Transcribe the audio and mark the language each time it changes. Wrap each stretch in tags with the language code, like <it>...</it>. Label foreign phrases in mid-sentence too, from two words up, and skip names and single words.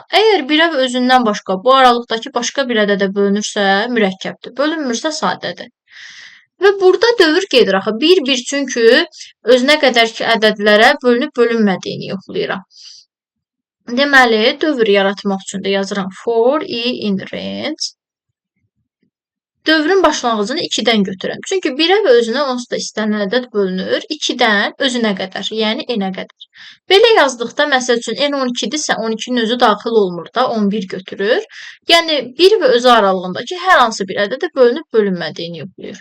<az>Əgər 1-ə və özündən başqa bu aralıqdakı başqa bir ədədə bölünürsə, mürəkkəbdir. Bölünmürsə, sadədir. Və burada dövr gedir axı. 1-1 çünki özünə qədərki ədədlərə bölünüb bölünmədiyini yoxlayıram. Deməli, dövr yaratmaq üçün də yazıram</az> <en>for i in range.</en> <az>dövrün başlanğıcını 2-dən götürürəm. Çünki 1-ə və özünə onsuz da istənilən ədəd bölünür. 2-dən özünə qədər, yəni n-ə qədər. Belə yazdıqda, məsəl üçün, n 12-dirsə, 12-nin özü daxil olmur da, 11 götürür. Yəni, 1 və özü aralığındakı hər hansı bir ədədə bölünüb bölünmədiyini yoxlayır.</az>